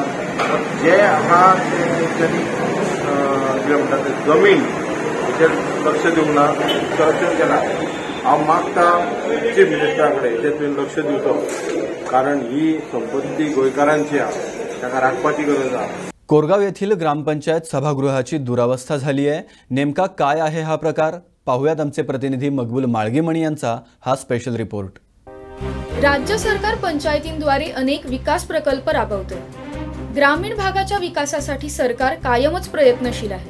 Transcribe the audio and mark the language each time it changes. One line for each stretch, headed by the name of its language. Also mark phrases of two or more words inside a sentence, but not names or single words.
Konkani: जे आहा तेंच्यांनी जे म्हणटा ते जमीन हेचेर लक्ष दिवंक ना, करप्शन केला. हांव मागता
English: chief minister
Konkani: कडेन हेचेर तुवें लक्ष दिवचो, कारण ही संपत्ती गोंयकारांची आहा, ताका राखपाची गरज आहा.
Marathi: कोरगाव येथील ग्रामपंचायत सभागृहाची दुरावस्था झाली आहे. नेमका काय आहे हा प्रकार? पाहुयात आमचे प्रतिनिधी मकबूल माळगीमणी यांचा हा
English: special report.
Marathi: राज्य सरकार पंचायतींद्वारे अनेक विकास प्रकल्प राबवते. ग्रामीण भागाच्या विकासासाठी सरकार कायमच प्रयत्नशील आहे.